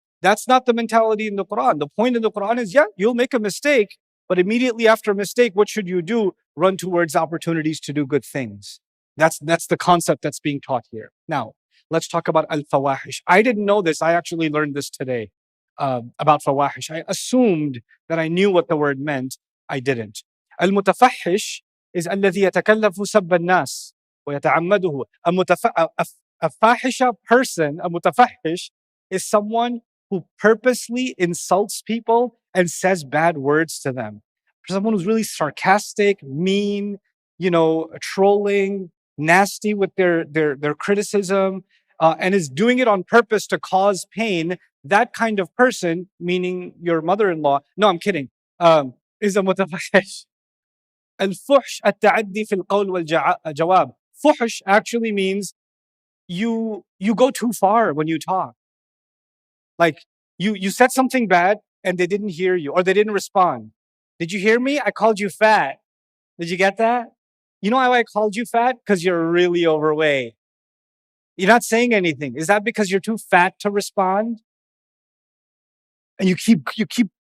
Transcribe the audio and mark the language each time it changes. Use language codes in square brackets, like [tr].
[en] That's not the mentality in the Quran. The point in the Quran is, yeah, you'll make a mistake, but immediately after a mistake, what should you do? Run towards opportunities to do good things. That's the concept that's being taught here. Now, let's talk about al-fawahish. I didn't know this. I actually learned this today about fawahish. I assumed that I knew what the word meant. I didn't. [ar] المتفحش [en] is [ar] الذي يتكلف سب الناس ويتعمده. [en] A fahisha person, a mutafahish, is someone who purposely insults people and says bad words to them. Someone who's really sarcastic, mean, trolling, nasty with their criticism, and is doing it on purpose to cause pain. That kind of person, meaning your mother-in-law, no, I'm kidding, is a mutafahish. [ar] الفحش التعدي في القول والجواب. [en] Fuhsh actually means you go too far when you talk. Like you said something bad and they didn't hear you, or they didn't respond. Did you hear me? I called you fat. Did you get that? You know why I called you fat? Because you're really overweight. You're not saying anything. Is that because you're too fat to respond? And you keep